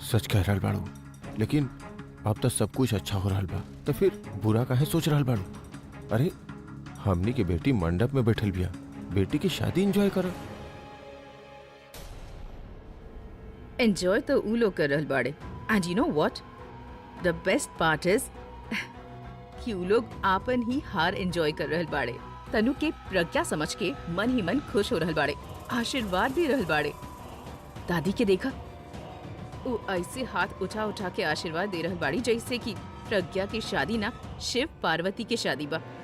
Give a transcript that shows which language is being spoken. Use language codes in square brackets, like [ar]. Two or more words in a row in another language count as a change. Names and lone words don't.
[bho] सच कह रहल बाड़ू, लेकिन अब तो सब कुछ अच्छा हो रहल बा, तो फिर बुरा काहे सोच रहल बाड़ू? अरे हमनी के बेटी मंडप में बैठल बिया, बेटी की शादी एंजॉय कर। एंजॉय तो ऊ लोग कर रहल बाड़े, [en] And you know what, the best part is [bho] कि ऊ लोग आपन ही हार एंजॉय कर रहल बाड़े। तनु के प्रज्ञा समझ के मन ही मन खुश हो रहल बाड़े, आशीर्वाद दे रहल बाड़े। दादी के देखा, वो ऐसे हाथ उठा उठा के आशीर्वाद दे रहल बाड़ी जैसे कि प्रज्ञा की शादी ना शिव पार्वती के शादी बा।